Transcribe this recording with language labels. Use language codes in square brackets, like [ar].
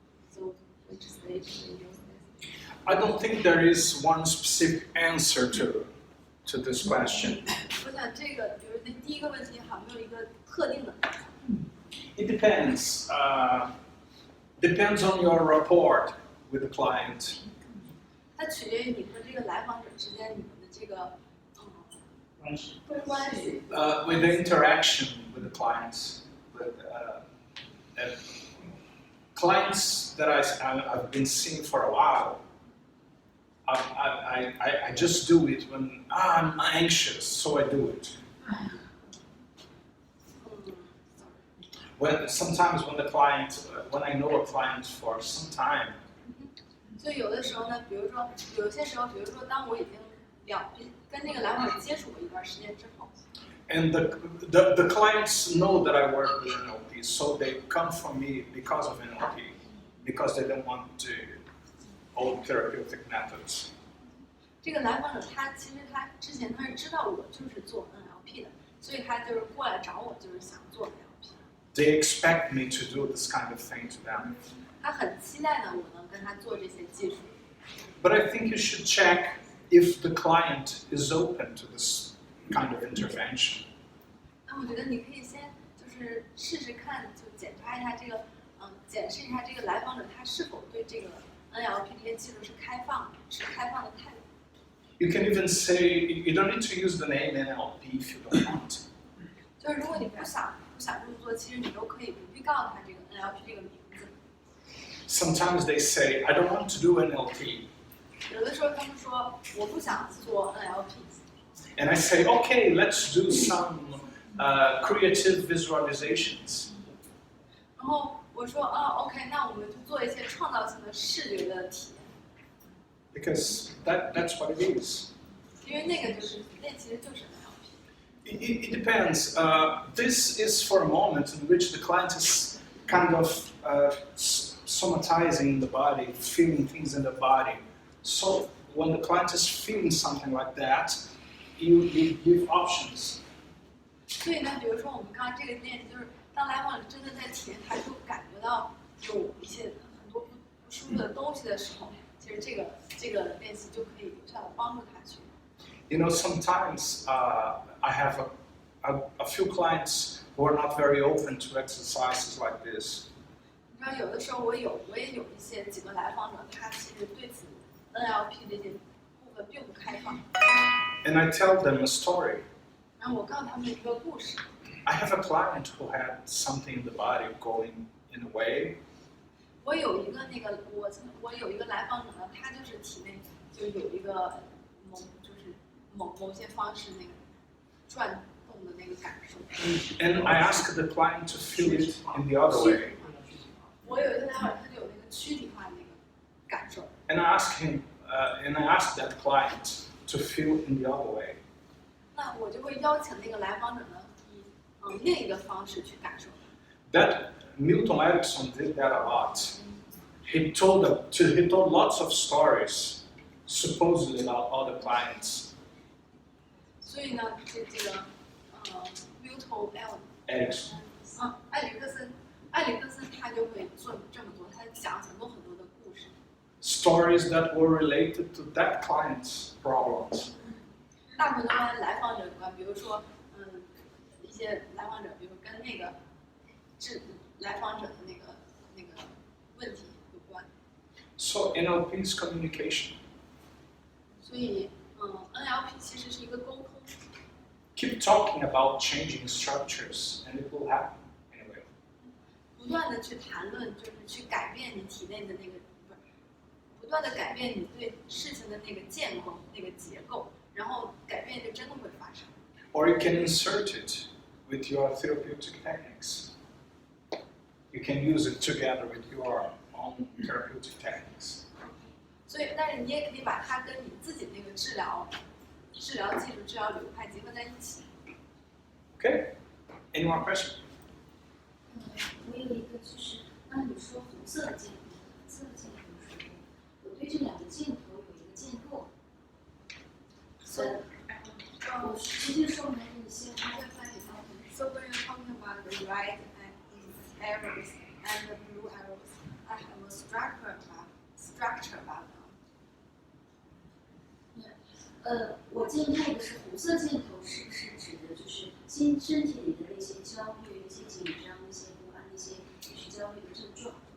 [en] So which stage we use this? I don't think there is one specific answer to this question. [zh] 我想这个，比如那第一个问题好像没有一个特定的。 [en] It depends. Depends on your rapport with the client. [zh] 它取决于你和这个来访者之间你们的这个关系。关系。 [en] With the interaction with the clients, with clients that I've been seeing for a while. I just do it when I'm anxious, so I do it. Sometimes when I know a client for some time. [zh] 所以有的时候呢，比如说有些时候，比如说当我已经跟这个来访者接触过一段时间之后。 [en] And the clients know that I work with NLP, so they come for me because of NLP, because they don't want to old therapeutic methods. [zh] 这个来访者他其实他之前他是知道我就是做 NLP 的，所以他就是过来找我，就是想做 NLP。 [en] They expect me to do this kind of thing to them. [zh] 他很期待呢，我能跟他做这些技术。 [en] But I think you should check if the client is open to this kind of intervention. [zh] 那我觉得你可以先就是试试看，就检查一下这个，检视一下这个来访者他是否对这个 NLP 这些技术是开放的态度。 [en] You can even say you don't need to use the name NLP if you don't want. [zh] 就是如果你不想这么做，其实你都可以不必告诉他这个 NLP 这个名字。 [en] Sometimes they say I don't want to do NLP. [zh] 有的时候他们说我不想做 NLP。 [en] And I say, okay, let's do some creative visualizations. [zh] 然后我说OK， 那我们就做一些创造性的视觉的体验。 [en] Because that's what it is. [zh] 因为那其实就是 NLP。 [en] It depends. This is for a moment in which the client is kind of somatizing in the body, feeling things in the body. So when the client is feeling something like that, you give options. [zh] 所以呢，比如说我们刚刚这个练习，就是当来访者真的在体验，他就感觉到有一些很多不舒服的东西的时候，其实这个练习就可以有效的帮助他去。 [en] You know, sometimes I have a few clients who are not very open to exercises like this. [zh] 你知道，有的时候我也有几个来访者，他其实对此 NLP 这些部分并不开放。 [en] And I tell them a story. [zh] 然后我告诉他们一个故事。 [en] I have a client who had something in the body going in a way. [zh] 我有一个来访者呢，他就是体内就有一个某些方式那个转动痛的那个感受。 [en] And I ask the client to feel it in the other way. [zh] 我有一个待会儿他就有那个躯体化的那个感受。 [en] And I ask that client to feel in the other way. [zh] 那我就会邀请那个来访者呢，以另一个方式去感受。 [en] That Milton Erickson did that a lot. He told lots of stories, supposedly about other clients. [zh] 所以呢，这个Milton Erickson. 埃里克森他就会做这么多，他讲很多很多的故事。 [en] Stories that were related to that client's problems. [zh] 大部分都跟来访者有关，比如说，一些来访者，比如跟那个来访者的那个问题有关。 [en] So NLP is communication. [zh] 所以，NLP 其实是一个沟通。 [en] Keep talking about changing structures, and it will happen anyway. [zh] 不断的去谈论，就是去改变你体内的那个，不断的改变你对事情的那个建构、那个结构，然后改变就真的会发生。 [en] Or you can insert it with your therapeutic techniques. You can use it together with your own therapeutic techniques. [zh] 所以，但是你也可以把它跟你自己那个治疗技术、治疗流派结合在一起。 [en] Okay? Any more questions? [zh] 我有一个就是，当你说红色的箭头、蓝色的箭头的时候，我对这两个箭头有一个建构。我直接说明你先发在发给他们。 [en] So when you're talking about the red arrows and the blue arrows, I have a structure about them. [zh] 我建构的是红色箭头，是不是指的就是身体里的那些焦虑、那些紧张、那些不安、那些就是焦虑的症状？